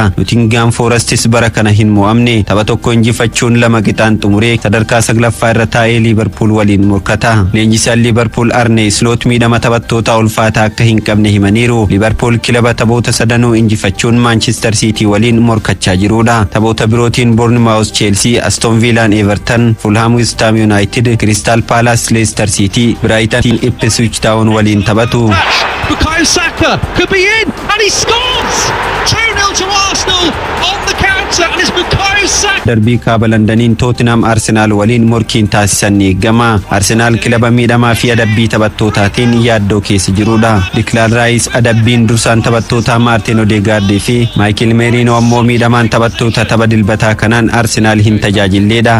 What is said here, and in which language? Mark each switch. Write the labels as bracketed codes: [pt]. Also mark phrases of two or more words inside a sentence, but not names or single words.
[om] Nottingham Forestis bara kana hin mo'amne tapha tokko injifachuun 2 qixaan xumuree sadarkaa 9ffaa irra taa'ee Liverpool waliin morkata. Leenjisaan Liverpool Arne Slot miidhama taphattoota ulfaataa akka hin qabne himaniiru. Liverpool kilaba taphoota sadanuu injifachuun Manchester City waliin morkachaa jirudha. Taphoota birootiin Bournemouth, Chelsea, Aston Villa, Everton, Fulham, West Ham United, Crystal Palace, Leicester City, Brighton, Ipswich Town waliin taphatu. [en] Bukayo Saka could be in and he scores! 2-0 to Arsenal on the counter and it's Bukayo Saka. [om] Darbii kaaba Londaniin Tottenham Arsenal waliin morkiin taasisan ni eegama. Arsenal kilaba miidhamaa fi adabbii taphattootaatiin yaaddoo keessa jirudha. Declan Rice adabbiin dursaan taphattoota Martin Odegaard fi Michael Merino ammoo miidhamaan taphattoota tapha dilbataa kanaan Arsenal hin tajaajilleedha.